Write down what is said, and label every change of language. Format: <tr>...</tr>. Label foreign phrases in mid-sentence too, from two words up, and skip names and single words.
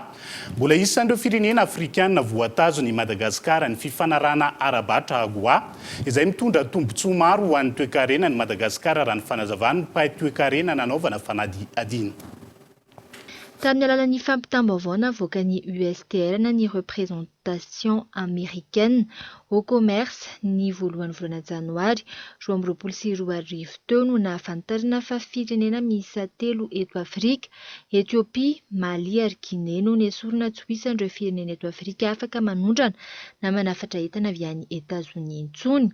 <mg>Mbola isan'ireo firenena afrikanina voatazony Madagasikara ny fifanarahana arabatra AGOA izay mitondra tombontsoa maro ho an'ny toe-karena ny Madagasikara raha ny fanazavany mpahay toe-karena nanaovana fanadihadiana. Tamin'ny alalan'ny fampitam-baovao navoaka ny USTR na ny</mg> <fr>représentation américaine au commerce</fr> <mg>ny voalohan'ny volana janoary 2022 teo no nahafantarana fa firenena miisa 3 eto Afrika, Etiopia, Mali ary Guinée no nesorina tsy ho isan'ireo firenena eto Afrika afaka manondrana na manafatra entana avy any Etazonia intsony.</mg>